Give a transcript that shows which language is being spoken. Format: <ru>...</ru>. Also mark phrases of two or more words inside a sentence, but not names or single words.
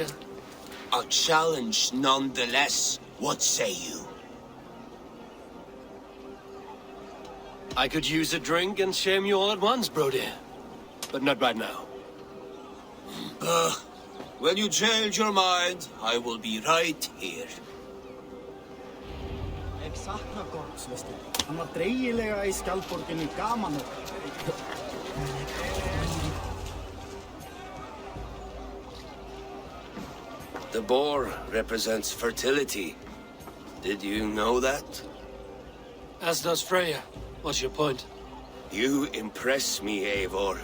<en>A challenge nonetheless. What say you? I could use a drink and shame you all at once, Brody. But not right now. When you change your mind, I will be right here.</en> <is>Ég sakna Gorms, veistu. Hann var dreigilega í skjaldborginni gaman og...</is> <en>The boar represents fertility. Did you know that? As does Freya. What's your point? You impress me, Eivor.</en>